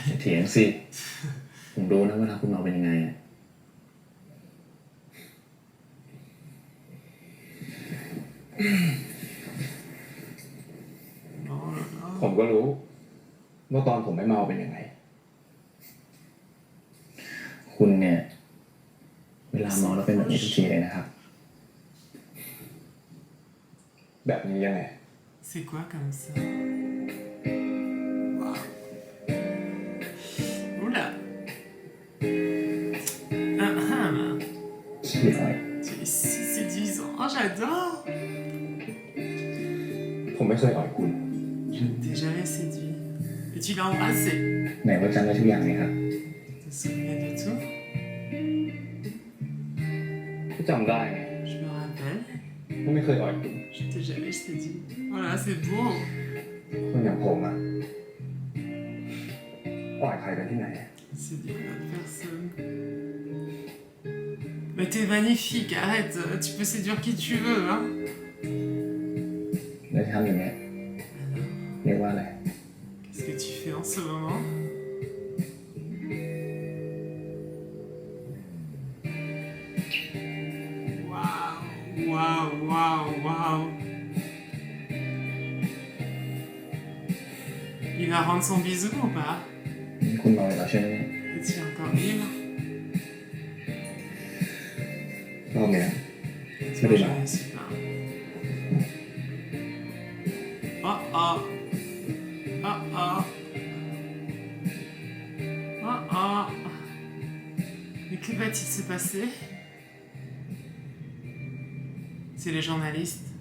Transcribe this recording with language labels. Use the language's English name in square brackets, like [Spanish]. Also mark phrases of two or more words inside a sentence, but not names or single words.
[Thai] เถียงสิ ผมรู้นะเวลาคุณเมาเป็นยังไงอะ [French] Oh là là. [Thai] ผมก็รู้ว่าตอนผมไม่เมาเป็นยังไง คุณเนี่ย เวลาเมาแล้วเป็นแบบนี้ทุกทีเลยนะครับ แบบนี้ยังไง [French] C'est quoi comme ça? Waouh. Oula. Ah, ah. [Thai] ขี้อ้อย [French] Tu es si séduisant. Oh, j'adore. [Thai] ผมไม่เคยอ่อยคุณ [French] Je ne t'ai jamais séduit. Et tu l'as embrassé. [Thai] ไหนว่าจำได้ทุกอย่างเลยครับ [French] Tu te souviens de tout? [Thai] ก็จำได้ไง [French] Je me rappelle. [Thai] ว่าไม่เคยอ่อยคุณ [French] Je t'ai jamais séduit. Voilà, c'est beau. [Thai] คนอย่างผมอ่ะอ่อยใครกันที่ไหน [French] C'est dire à personne. Mais t'es magnifique, arrête. Tu peux séduire qui tu veux, hein. [Thai] แล้วที่ทำอย่างเงี้ย [French] Alors, [Thai] เรียกว่าอะไร [French] qu'est-ce que tu fais en ce moment? Waouh, waouh. Il va rendre son bisou ou pas? [Thai] คุณเมาแล้วใช่ไหมเนี่ย [French] Est-il encore ivre? [Thai] รอบเนี้ย [French] Je Mais déjà. ne sais pas. Oh oh. Oh oh. Oh oh. Mais que va-t-il se passer? C'est les journalistes.